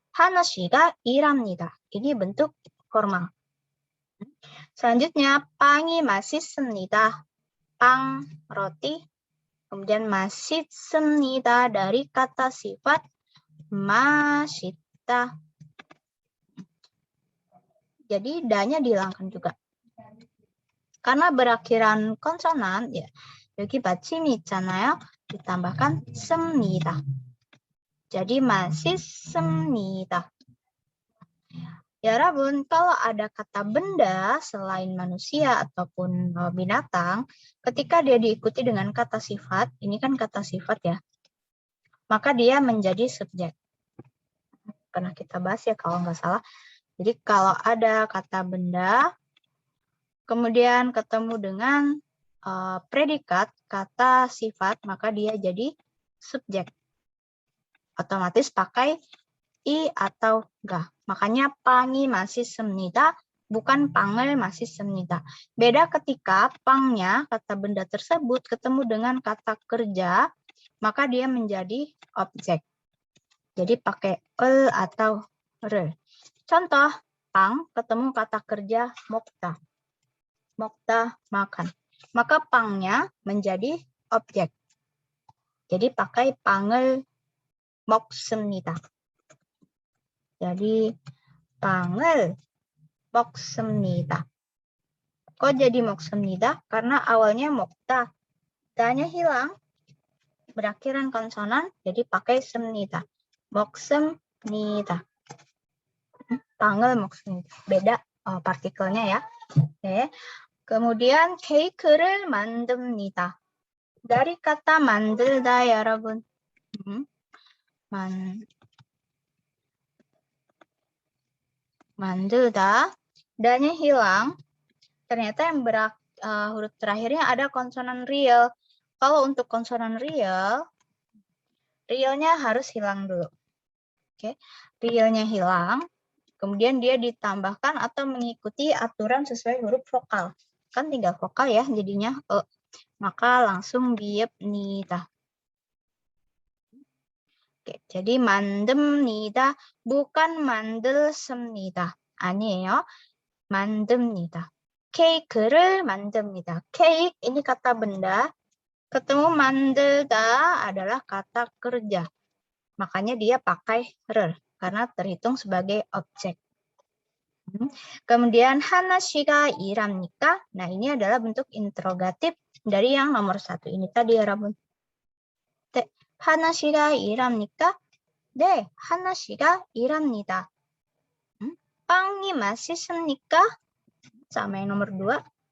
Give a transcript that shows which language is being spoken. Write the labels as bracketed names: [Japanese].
[Korean] Hanashi가 일합니다. [Indonesian] Ini bentuk formal. Selanjutnya, [Korean] 빵이 맛있습니다. 빵, roti. [Indonesian] Kemudian 맛있습니다 dari kata sifat 맛있다. Jadi da-nya dihilangkan juga. Karena berakhiran konsonan, ya, [Korean] 여기 받침이 있잖아요. [Indonesian] ditambahkan 습니다. Jadi 맛있습니다. Ya Rabun, kalau ada kata benda selain manusia ataupun binatang, ketika dia diikuti dengan kata sifat, ini kan kata sifat ya, maka dia menjadi subjek. Pernah kita bahas ya kalau nggak salah. Jadi kalau ada kata benda, kemudian ketemu dengan predikat kata sifat, maka dia jadi subjek. Otomatis pakai i atau ga. Makanya [Korean] 빵이 맛있습니다, [Indonesian] bukan [Korean] 빵을 맛있습니다. [Indonesian] Beda ketika pangnya, kata benda tersebut, ketemu dengan kata kerja, maka dia menjadi objek. Jadi pakai atau re. Contoh, pang ketemu kata kerja 먹다. 먹다, makan. Maka pangnya menjadi objek. Jadi pakai [Korean] 빵을 먹습니다. [Indonesian] Jadi [Korean] 빵을 먹습니다. [Indonesian] Kok jadi 먹습니다? Karena awalnya 먹다. Da-nya hilang, berakhiran konsonan, jadi pakai 습니다. [Korean] 먹습니다. 빵을 먹습니다. [Indonesian] Beda partikelnya ya. Oke. Kemudian [Korean] 케이크를 만듭니다. [Indonesian] Dari kata 만들다, 여러분. 만들다. Da-nya hilang. Ternyata yang huruf terakhirnya ada konsonan real. Kalau untuk konsonan real, realnya harus hilang dulu. Oke, realnya hilang, kemudian dia ditambahkan atau mengikuti aturan sesuai huruf vokal. Kan tinggal vokal ya, jadinya maka langsung biebnida. Oke, jadi 만듭니다, bukan 만들습니다. [Korean] 아니에요. 만듭니다. 케이크를 만듭니다. [Indonesian] Cake ini kata benda, ketemu 만들다 adalah kata kerja. Makanya dia pakai 를, karena terhitung sebagai objek. Kemudian [Korean] 하나씩가 일합니까? [Indonesian] Nah, ini adalah bentuk interrogatif dari yang nomor 1 ini tadi, 여러분. [Korean] 하나씩가 일합니까? 네, 하나씩가 일합니다. 빵이 맛있습니까? [Indonesian] Sama yang nomor 2.